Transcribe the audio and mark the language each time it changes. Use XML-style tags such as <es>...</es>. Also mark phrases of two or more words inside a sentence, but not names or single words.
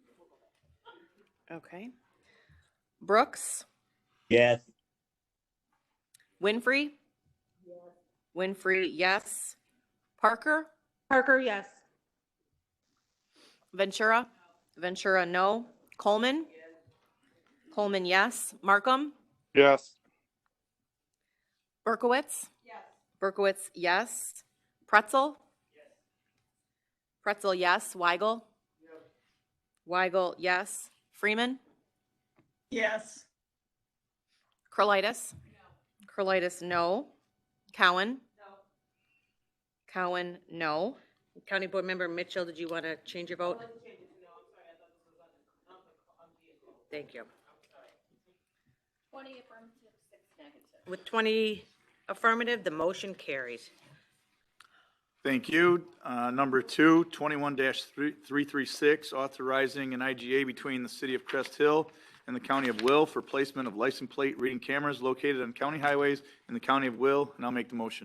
<en>Okay. Brooks? Yes. Winfrey? Yes. Winfrey, yes. Parker? Parker, yes. Ventura? Ventura, no. Coleman? Coleman, yes. Markham? Yes. Berkowitz? Yes. Berkowitz, yes. Pretzel? Yes. Pretzel, yes. Weigel? Yes. Weigel, yes. Freeman? Yes. Curlitis? No. Curlitis, no. Cowan? No. Cowan, no. County Board Member Mitchell, did you want to change your vote? Thank you. 20 affirmative, 6 negative. With 20 affirmative, the motion carries. Thank you. Number 2, 21-336, authorizing an IGA between the City of Crest Hill and the County of Will for placement of license plate reading cameras located on county highways in the County of Will, and I'll make the motion.</en>